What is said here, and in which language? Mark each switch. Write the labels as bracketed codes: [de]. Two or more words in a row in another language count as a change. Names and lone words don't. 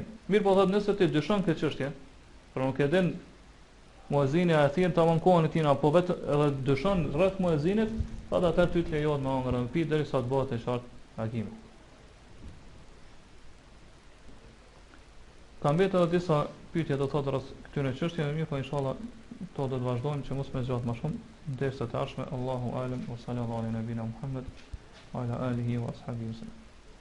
[sq] Mirë po thotë nëse ti dyshon këtë çështje, por nuk e din muezini a thirr tamam kohën e tina apo vetë edhe dyshon rreth muezinit, thotë atëherë ty të lejohet me hangër me pi derisa të bëhet e qartë agimi. Kam mbetur edhe disa pyetje do thotë rreth këtyre çështjeve, mirë po inshallah to do të vazhdojmë që mos më zgjat më shumë derisa të ardhshme. [ar] الله أعلم وصلى الله على نبينا محمد وعلى آله وأصحابه.